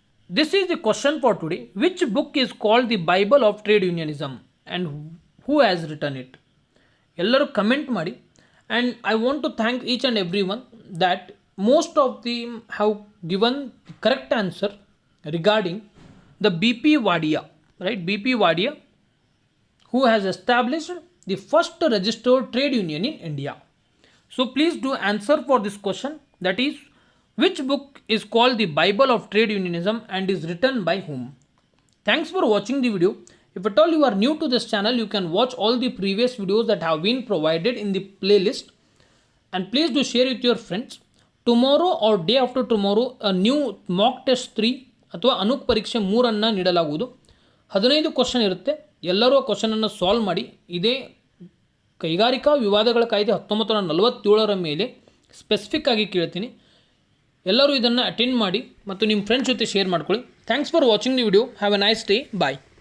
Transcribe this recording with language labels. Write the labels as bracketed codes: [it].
[en] This is the question for today. Which book is called the Bible of trade unionism and who has return it? [kn] ಎಲ್ಲರೂ comment ಮಾಡಿ. [en] And I want to thank each and every one that most of the have given correct answer regarding the BP Wadia, right? BP Wadia, who has established the first registered trade union in India. So please do answer for this question, that is, which book is called the Bible of Trade Unionism and is written by whom? Thanks for watching the video. If at all you are new to this channel, you can watch all the previous videos that have been provided in the playlist, and please do share with your friends. Tomorrow or day after tomorrow a new mock test 3 [kn] ಅಥವಾ ಅನುಕ್ ಪರೀಕ್ಷೆ 3 ನೀಡಲಾಗುವುದು. 15 question ಇರುತ್ತೆ. ಎಲ್ಲರೂ ಆ ಕ್ವಶನನ್ನು solve ಮಾಡಿ. ಇದೇ ಕೈಗಾರಿಕಾ ವಿವಾದಗಳ ಕಾಯ್ದೆ 1947 ಮೇಲೆ ಸ್ಪೆಸಿಫಿಕ್ ಆಗಿ ಕೇಳ್ತೀನಿ. ಎಲ್ಲರೂ ಇದನ್ನು ಅಟೆಂಡ್ ಮಾಡಿ ಮತ್ತು ನಿಮ್ಮ ಫ್ರೆಂಡ್ಸ್ ಜೊತೆ ಶೇರ್ ಮಾಡ್ಕೊಳ್ಳಿ. [en] Thanks for watching the video. Have a nice day. Bye.